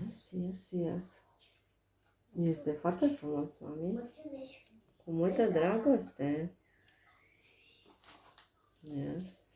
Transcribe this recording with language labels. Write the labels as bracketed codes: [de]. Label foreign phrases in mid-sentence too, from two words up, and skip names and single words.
[en] yes, yes. [ro] Este foarte frumos, mami. Cu multă dragoste. [en] Yes.